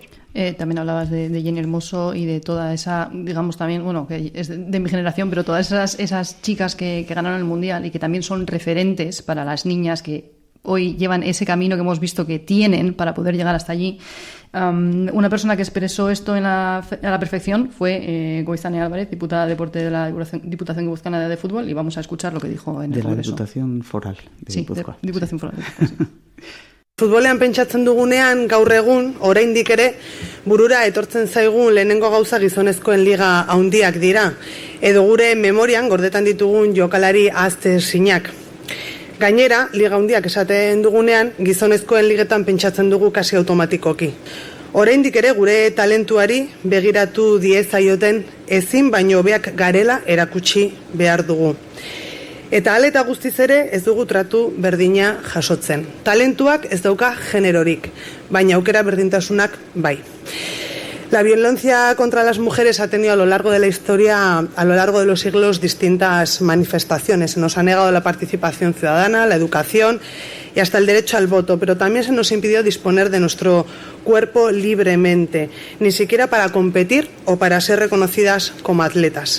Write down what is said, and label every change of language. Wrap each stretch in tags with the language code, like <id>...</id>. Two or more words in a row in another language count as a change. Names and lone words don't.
<es>También hablabas de Jenny Hermoso y de toda esa, digamos también, bueno, que es de mi generación, pero todas esas chicas que ganaron el Mundial y que también son referentes para las niñas que hoy llevan ese camino que hemos visto que tienen para poder llegar hasta allí. Una persona que expresó esto a la perfección fue Goizane Álvarez, diputada de Deporte de la Diputación Guipuzcoana de Fútbol, y vamos a escuchar lo que dijo en el Congreso. De la Diputación Foral de Guipúzcoa. Diputación Foral de Guipúzcoa, sí.</es> <eu>Futbolean pentsatzen dugunean, gaur egun, oraindik ere, burura etortzen zaigun lehenengo gauza gizonezkoen liga handiak dira, edo gure memorian gordetan ditugun jokalari ahaztezinak. Gainera, liga handiak esaten dugunean, gizonezkoen ligetan pentsatzen dugu kasi automatikoki. Oraindik ere gure talentuari begiratu diezaioten ezin baino hobeak garela erakutsi behar dugu. Eta hala eta guztiz ere ez dugu tratu berdina jasotzen. Talentuak ez dauka generorik, baina aukera berdintasunak bai.</eu> <es>La violencia contra las mujeres ha tenido a lo largo de la historia, a lo largo de los siglos, distintas manifestaciones. Se nos ha negado la participación ciudadana, la educación y hasta el derecho al voto, pero también se nos impidió disponer de nuestro cuerpo libremente, ni siquiera para competir o para ser reconocidas como atletas.</es>